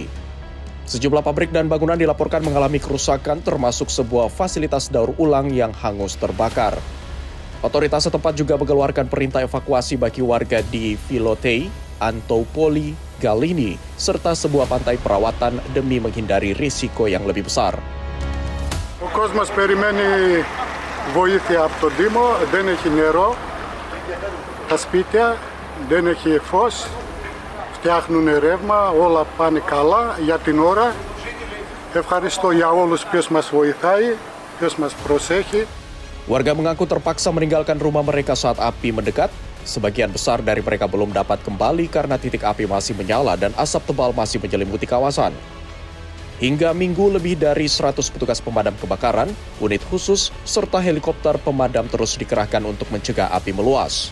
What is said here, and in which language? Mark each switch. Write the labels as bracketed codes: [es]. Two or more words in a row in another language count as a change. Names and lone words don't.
[id] Sejumlah pabrik dan bangunan dilaporkan mengalami kerusakan termasuk sebuah fasilitas daur ulang yang hangus terbakar. Otoritas setempat juga mengeluarkan perintah evakuasi bagi warga di Filotei, Antopoli, Galini, serta sebuah pantai perawatan demi menghindari risiko yang lebih besar. [el] Ο κόσμος περιμένει βοήθεια από τον Δήμο, δεν έχει νερό, τα σπίτια δεν έχει φως, φτιάχνουν ρεύμα, όλα πάνε καλά για την ώρα. Ευχαριστώ για όλους ποιος μας βοηθάει, ποιος μας προσέχει. [id] Warga mengaku terpaksa meninggalkan rumah mereka saat api mendekat. Sebagian besar dari mereka belum dapat kembali karena titik api masih menyala dan asap tebal masih menyelimuti kawasan. Hingga Minggu, lebih dari 100 petugas pemadam kebakaran, unit khusus, serta helikopter pemadam terus dikerahkan untuk mencegah api meluas.